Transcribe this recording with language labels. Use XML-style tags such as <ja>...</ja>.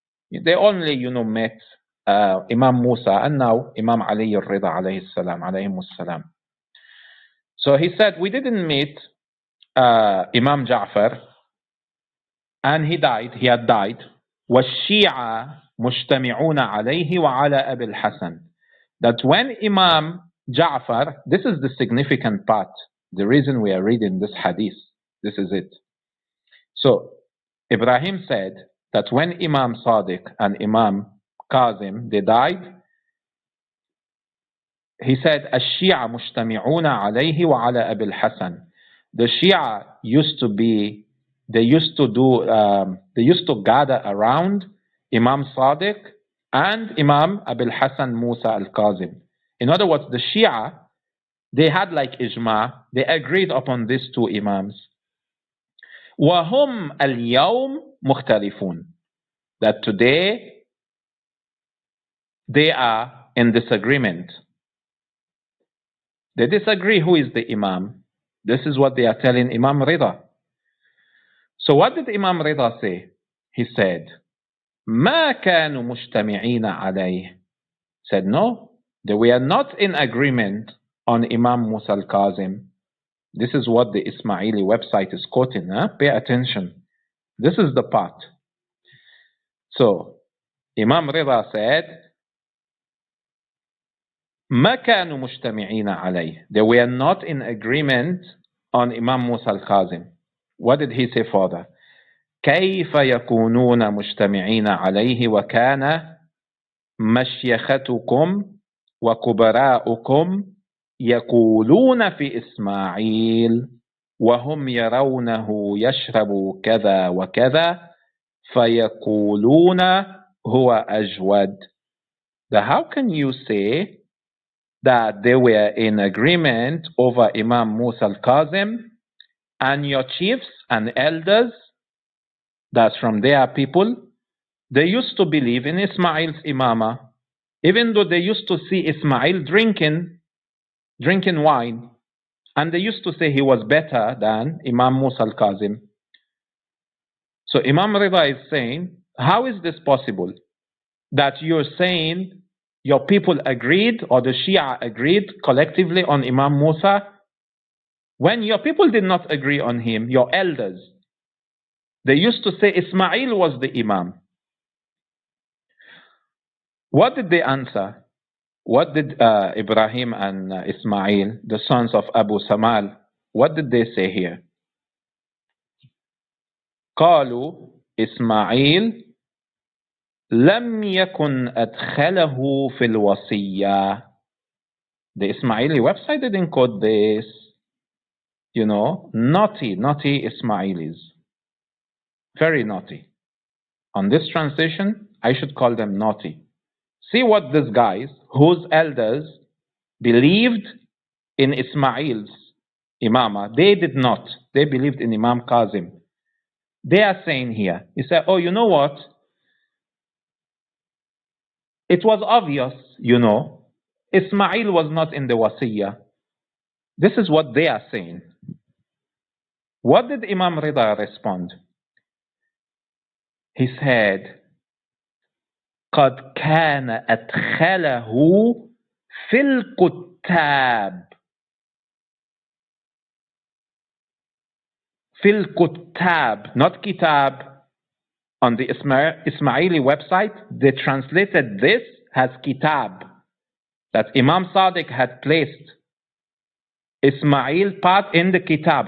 <en>They only, you know, met Imam Musa and now Imam Ali al-Rida alayhi salam, alayhi salam. So he said, we didn't meet Imam Ja'far, and he died, he had died. Was Shia</en> <ar>مجتمعون عليه وعلى أبي الحسن.</ar> <en>That when Imam Ja'far, this is the significant part, the reason we are reading this hadith, this is it. So Ibrahim said that when Imam Sadiq and Imam Kazem, they died, he said,</en> <ar>الشيعة مجتمعون عليه وعلى أبي الحسن.</ar> <en>The Shia used to be, they used to gather around Imam Sadiq and Imam Abil Hassan Musa al-Kazim. In other words, the Shia, they had like ijma, they agreed upon these two Imams.</en> <ar>وهم اليوم مختلفون.</ar> <en>That today they are in disagreement. They disagree who is the Imam. This is what they are telling Imam Rida. So what did Imam Rida say? He said,</en> <ar>ما كانوا مجتمعين عليه.</ar> <en>Said no, they were not in agreement on Imam Musa al-Kazim. This is what the Ismaili website is quoting. Pay attention. This is the part. So Imam Rida said,</en> <ar>ما كانوا مجتمعين عليه.</ar> <en>They were not in agreement on Imam Musa al-Kazim. What did he say further?</en> <ar>كيف يكونون مجتمعين عليه وكان مشيختكم وكبراؤكم يقولون في إسماعيل وهم يرونه يشرب كذا وكذا فيقولون هو أجود.</ar> <en>How can you say that they were in agreement over Imam Musa al-Kazim and your chiefs and elders, that's from their people, they used to believe in Ismail's Imamah, even though they used to see Ismail drinking wine, and they used to say he was better than Imam Musa al-Kazim. So Imam Rida is saying, how is this possible? That you're saying your people agreed, or the Shia agreed collectively on Imam Musa, when your people did not agree on him, your elders. They used to say Ismail was the Imam. What did they answer? What did Ibrahim and Ismail, the sons of Abu Samal, what did they say here?</en> <ar>قالوا إسماعيل لم يكن أدخله في الوصية.</ar> <en>The Ismaili website didn't quote this. You know, naughty Ismailis. Very naughty. On this translation, I should call them naughty. See what these guys, whose elders believed in Ismail's Imamah, they did not. They believed in Imam Kazim. They are saying here, he said, oh, you know what? It was obvious, you know, Ismail was not in the Wasiyah. This is what they are saying. What did Imam Rida respond? He said,</en> <ar>قد كان أدخله في الكتاب. في الكتاب,</ar> <en>not kitab. On the Ismaili website, they translated this as kitab. That Imam Sadiq had placed Ismail part in the kitab.</en>